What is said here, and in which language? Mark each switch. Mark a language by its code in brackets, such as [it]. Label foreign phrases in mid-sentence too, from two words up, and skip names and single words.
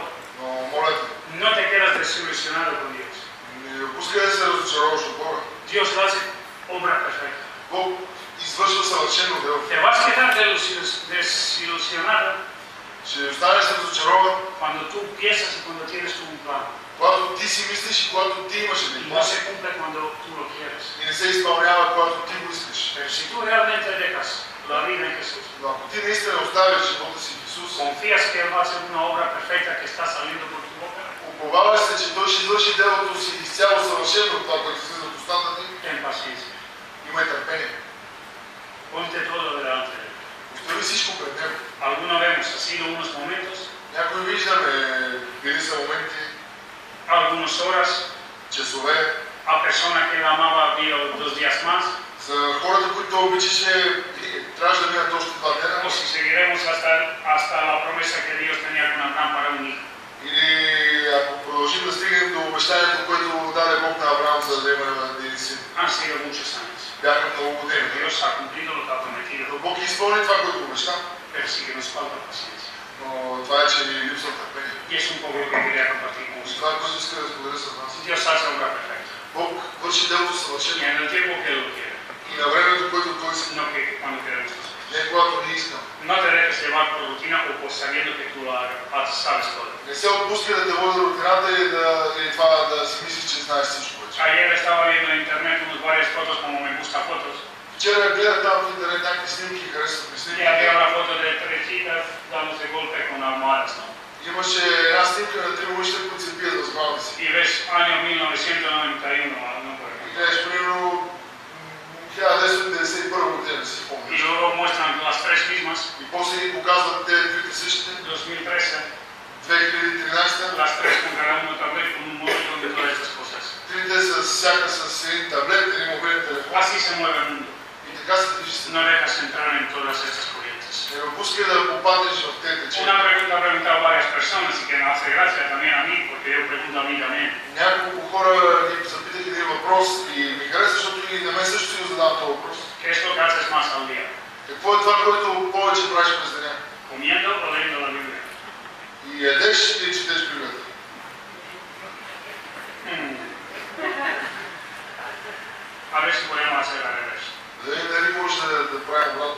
[bg] Но моля те, [es] No te quedas desilusionado con Dios. [bg] не допускай да се разочароваш от Бога. [es] Dios lo hace obra perfecta. [bg] Бог извършва съвършено дело. [es] Te vas a quedar desilusionado [bg] Ще останеш разочарован, [es] cuando tú piensas y cuando tienes tú un plan. [bg] когато ти си мислиш и когато ти имаш един [es] Y no [bg] план. [es] se cumple cuando tú lo quieres. [bg] И не се изпълнява, когато ти го искаш. [es] Pero si tú realmente dejas la vida en Jesús, [bg] Но ако ти наистина оставиш живота си в Исус, [es] confías que Él va a hacer una obra perfecta que está saliendo por tu boca, [bg] уповаваш се, че Той ще извърши делото си изцяло съвършено от това, което слиза от устата ти, [es] ten paciencia. [bg] имай търпение. [es] Ponte todo delante de Él. [bg] Остави всичко пред Него. [es] Algunos vemos, ha sido unos momentos, [bg] Някои виждаме, били са моменти, [es] algunas horas, [bg] часове, [es] a persona que la amaba vio 2 días más, [bg] за хората, които обичаше, трябваше да минат още 2 дена. [es] o si seguiremos hasta la promesa que Dios tenía con Abraham para un hijo. [bg] Или ако продължим да стигнем до обещанието, което даде Бог на Авраам, за да има един син. [es] Han sido muchos años. [bg] Бяха много години. [es] Pero Dios ha cumplido lo que ha prometido, [bg] Но Бог изпълни това, което обеща. [es] pero sí que nos falta paciencia. [bg] Но това е, че ни липсва търпение. [es] Y es un poco lo que quería compartir con [bg] Това, [es] vosotros. [bg] което иска да споделя с вас. [es] Dios hace obra perfecta. [bg] Бог върши делото [es] Y [bg] съвършено. [es] en el tiempo que Él lo quiere, [bg] И на времето, което Той иска. [es] no que cuando queremos nosotros. [bg] Не когато ние искам. [es] No te dejes llevar por rutina o por sabiendo que tú lo sabes todo. [bg] Не се отпуска да те води рутината или това да си мислиш, че знаеш всичко вече. [es] Ayer estaba viendo en internet varias fotos como me gusta fotos. [bg] Вчера гледах там в интернет някакви снимки и харесват ми [es] Y [bg] снимки. [es] había una foto de 3 chicas dándose golpe con almohadas, ¿no? [bg] Имаше една снимка на 3 момичета, които се бият с главата си. [es] Y ves año 1991, no por [bg] И [es] ejemplo. [bg] гледаш примерно 1991 година, си [es] Y [bg] спомняш. [es] luego muestran las 3 mismas, [bg] И после ни показват те трите същите. [es] 2013, [bg] 2013, [es] las 3 con cada uno también con un móvil de todas estas cosas. [bg] трите с всяка с един таблет или мобилен телефон. [es] Así se mueve el mundo. [bg] И така се движи се. [es] No dejas entrar en todas estas corrientes. [bg] Не допускай да попаднеш в тези течения. [es] Una pregunta ha preguntado varias personas y que me hace gracia también a mí, porque yo pregunto a mí también. [bg] Няколко хора ни запитаха един въпрос и ми хареса, защото и на мен също си го задавам този въпрос. [es] ¿Qué es lo que haces más al día? [bg] Какво е това, което повече правиш през деня? [es] ¿Comiendo o leyendo la Biblia? [bg] И ядеш или четеш Библията? [es] A ver si podemos hacer al revés. [bg] Дали можеш да правим обратно?